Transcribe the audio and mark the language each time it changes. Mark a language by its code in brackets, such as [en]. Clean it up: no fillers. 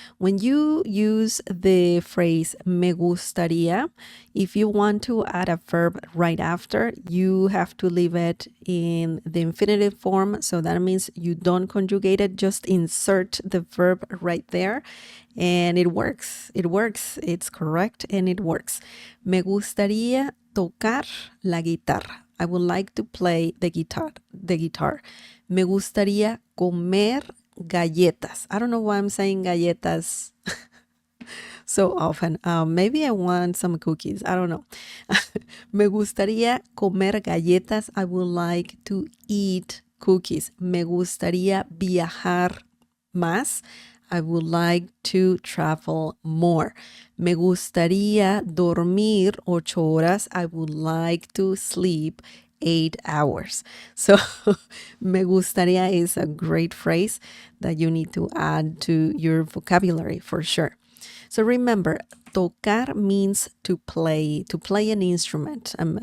[en] When you use the phrase me gustaría, if you want to add a verb right after, you have to leave it in the infinitive form. So that means you don't conjugate it, just insert the verb right there. And it works. It works. It's correct and it works. [es] Me gustaría tocar la guitarra. [en] I would like to play the guitar. The guitar. [es] Me gustaría comer galletas. [en] I don't know why I'm saying galletas so often. Maybe I want some cookies. I don't know. [es] Me gustaría comer galletas. [en] I would like to eat cookies. [es] Me gustaría viajar más. [en] I would like to travel more. [es] Me gustaría dormir 8 horas. [en] I would like to sleep 8 hours. So, me gustaría is a great phrase that you need to add to your vocabulary for sure. So remember, tocar means to play an instrument.